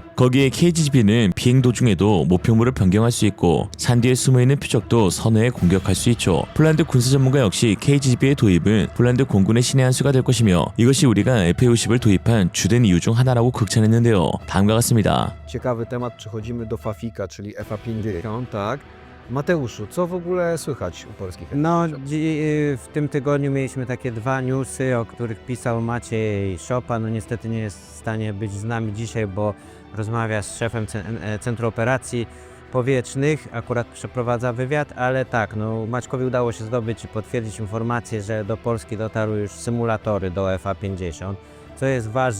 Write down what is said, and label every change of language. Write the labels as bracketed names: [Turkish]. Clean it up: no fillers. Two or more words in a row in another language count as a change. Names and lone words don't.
[Korean] 거기에 KGGB는 비행 도중에도 목표물을 변경할 수 있고 산 뒤에 숨어있는 표적도 선회에 공격할 수 있죠. 폴란드 군사 전문가 역시 KGGB의 도입은 폴란드 공군의 신의 한 수가 될 것이며 이것이 우리가 FA-50을 도입한 주된 이유 중 하나라고 극찬했는데요. 다음과 같습니다. [Polish] Ciekawy temat, przechodzimy do Fafika, czyli FA-50, tak? Mateuszu, co w ogóle słychać u polskich No, F-35? w tym tygodniu mieliśmy takie dwa newsy, o których pisał Maciej Szopa. No niestety nie jest w stanie być z nami dzisiaj, bo rozmawia z szefem Centrum Operacji Powietrznych, akurat przeprowadza wywiad, ale tak, no Maćkowi udało się zdobyć i potwierdzić informację, że do Polski dotarły już symulatory do FA-50, co jest